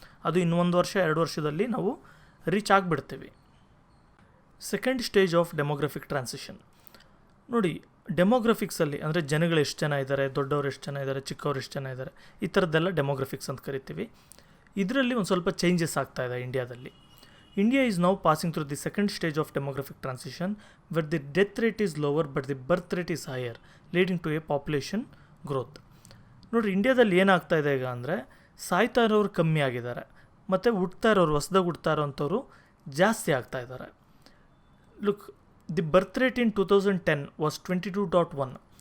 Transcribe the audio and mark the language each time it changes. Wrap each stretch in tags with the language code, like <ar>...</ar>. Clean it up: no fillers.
<kn>ಅದು ಇನ್ನೊಂದು ವರ್ಷ 2 ವರ್ಷದಲ್ಲಿ ನಾವು reach ಆಗಿಬಿಡ್ತೀವಿ.</kn> <en>Second stage of demographic transition.</en> <kn>ನೋಡಿ ಡೆಮೋಗ್ರಫಿಕ್ಸಲ್ಲಿ ಅಂದರೆ ಜನಗಳು ಎಷ್ಟು ಜನ ಇದ್ದಾರೆ, ದೊಡ್ಡವ್ರು ಎಷ್ಟು ಜನ ಇದ್ದಾರೆ, ಚಿಕ್ಕವ್ರು ಎಷ್ಟು ಜನ ಇದ್ದಾರೆ, ಈ ಥರದ್ದೆಲ್ಲ ಡೆಮೋಗ್ರಫಿಕ್ಸ್ ಅಂತ ಕರಿತೀವಿ. ಇದರಲ್ಲಿ ಒಂದು ಸ್ವಲ್ಪ ಚೇಂಜಸ್ ಆಗ್ತಾ ಇದೆ ಇಂಡಿಯಾದಲ್ಲಿ.</kn> <en>India is now passing through the second stage of demographic transition where the death rate is lower but the birth rate is higher, leading to a population growth.</en> <kn>ನೋಡಿರಿ ಇಂಡಿಯಾದಲ್ಲಿ ಏನಾಗ್ತಾ ಇದೆ ಈಗ ಅಂದರೆ ಸಾಯ್ತಾ ಇರೋರು ಕಮ್ಮಿ ಆಗಿದ್ದಾರೆ ಮತ್ತು ಹುಡ್ತಾ ಇರೋರು, ಹೊಸದಾಗಿ ಹುಡ್ತಾ ಇರೋವಂಥವ್ರು ಜಾಸ್ತಿ ಆಗ್ತಾ ಇದ್ದಾರೆ.</kn> <en>Look, the birth rate in 2010 was 22.1.</en>